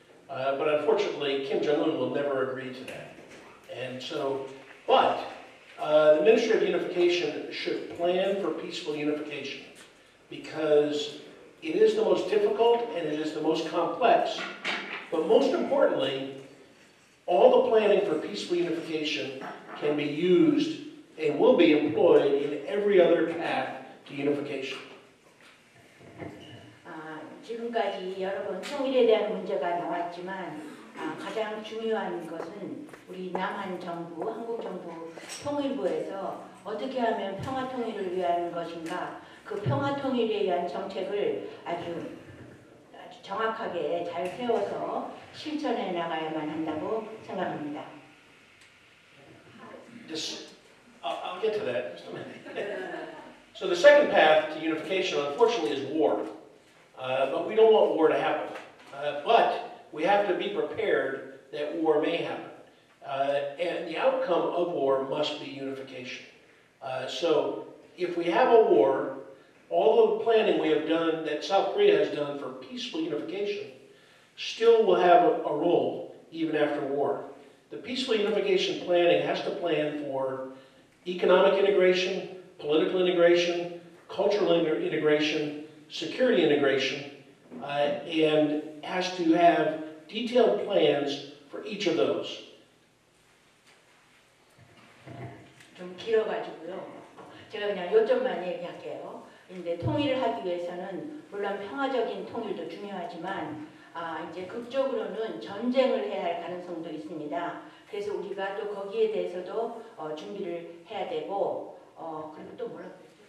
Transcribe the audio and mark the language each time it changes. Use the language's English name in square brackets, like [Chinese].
[English] But unfortunately, Kim Jong-un will never agree to that. And so, but the Ministry of Unification should plan for peaceful unification because it is the most difficult and it is the most complex. But most importantly, all the planning for peaceful unification can be used and will be employed in every other path to unification. [Korean] 지금까지 여러 번 통일에 대한 문제가 나왔지만 가장 중요한 것은 우리 남한 정부, 한국 정부 통일부에서 어떻게 하면 평화 통일을 위한 것인가, 그 평화 통일에 위한 정책을 아주 정확하게 잘 세워서 실천해 나가야만 한다고 생각합니다. [English] I'll get to that in just a minute. So the second path to unification, unfortunately, is war. But we don't want war to happen. But we have to be prepared that war may happen. And the outcome of war must be unification. So if we have a war, all the planning we have done, that South Korea has done for peaceful unification, still will have a role even after war. The peaceful unification planning has to plan for economic integration, political integration, cultural integration, security integration, and has to have detailed plans for each of those. [Korean] 좀 길어가지고요. 제가 그냥 요점만 얘기할게요. 근데 통일을 하기 위해서는 물론 평화적인 통일도 중요하지만 이제 극적으로는 전쟁을 해야 할 가능성도 있습니다. 그래서 우리가 또 거기에 대해서도 준비를 해야 되고 그리고 또 뭐라고